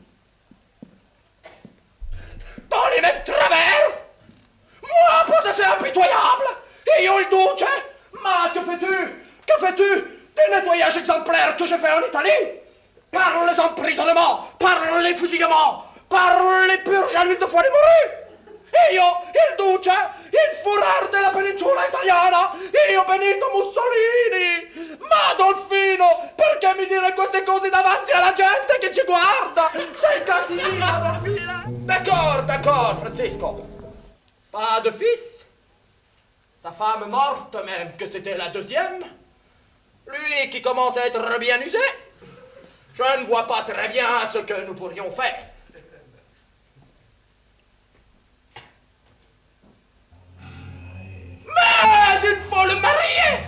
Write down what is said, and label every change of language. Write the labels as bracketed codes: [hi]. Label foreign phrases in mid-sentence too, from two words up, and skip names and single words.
[fr] Dans les mêmes travers? Moi, possesseur impitoyable! Ayant le duce! Ma, que fais-tu? Que fais-tu des nettoyages exemplaires que je fais en Italie? Par les emprisonnements, par les fusillements, par les purges à l'huile de foie des morues! [it] Io, il duce, il furore della penisola italiana, io Benito Mussolini! Ma Dolfino, perché mi dire queste cose davanti alla gente che ci guarda? Sei cattiva, Dolfina! [fr] D'accord, d'accord, Francisco. Pas de fils? Sa femme morte, même que c'était la deuxième? Lui qui commence à être bien usé? Je ne vois pas très bien ce que nous pourrions faire. Mais il faut le marier!